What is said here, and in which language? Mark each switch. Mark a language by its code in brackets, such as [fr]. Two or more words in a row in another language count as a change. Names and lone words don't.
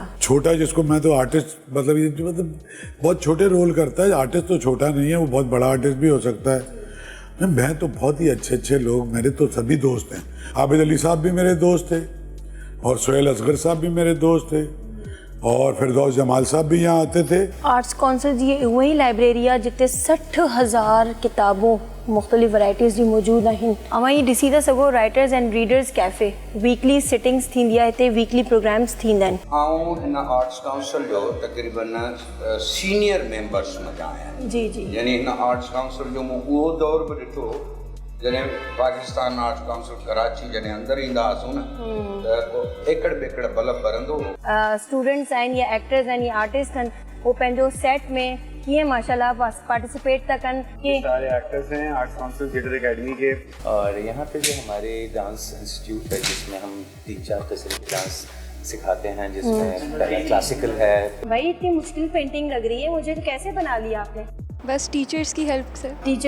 [ur] چھوٹا جس کو میں تو آرٹسٹ مطلب بہت چھوٹے رول کرتا ہے. آرٹسٹ تو چھوٹا نہیں ہے، وہ بہت بڑا آرٹسٹ بھی ہو سکتا ہے. میں تو بہت ہی اچھے اچھے لوگ، میرے تو سبھی دوست ہیں۔ عابد علی صاحب بھی میرے دوست تھے اور سہیل اصغر صاحب بھی میرے دوست تھے اور فردوس جمال صاحب بھی یہاں آتے تھے. [sd] आर्ट्स काउंसिल जी वही लाइब्रेरी आहे जिते 60,000 किताबों मुख़्तलिफ़ वैराइटीज़ जी मौजूद आहिनि। अवां ॾिसी था सघो [en] writers and readers cafe weekly sittings [sd] थींदी आहे, हिते [en] weekly programs [sd] थींदा आहिनि। आऊं हिन आर्ट्स काउंसिल जो तक़रीबन [en] senior members [sd] में आहियां। जी जी, यानी हिन आर्ट्स काउंसिल जो मूं उहो दौर बि ॾिठो जॾहिं पाकिस्तान आर्ट्स काउंसिल कराची जॾहिं अंदरि ईंदा हुआसीं न त एकड़ बेकड़ बल्ब ॿरंदो हो। स्टूडेंट्स आहिनि या एक्टर्स आहिनि या आर्टिस्ट आहिनि, वो पंहिंजो सेट में कीअं माशाल्लाह पार्टिसिपेट था कनि कि [ur] سارے ایکٹرز ہیں آرٹس کونسل تھیٹر اکیڈمی کے. اور یہاں پے جو ہمارے [en] dance institute [ur] ہے جس میں ہم 3-4 قسم کے ڈانس سکھاتے ہیں، جس میں کلاسیکل ہے. بھائی اتنی مشکل پینٹنگ لگ رہی ہے مجھے، تو کیسے بنا لیا آپ نے? بس ٹیچرز کی ہیلپ سے.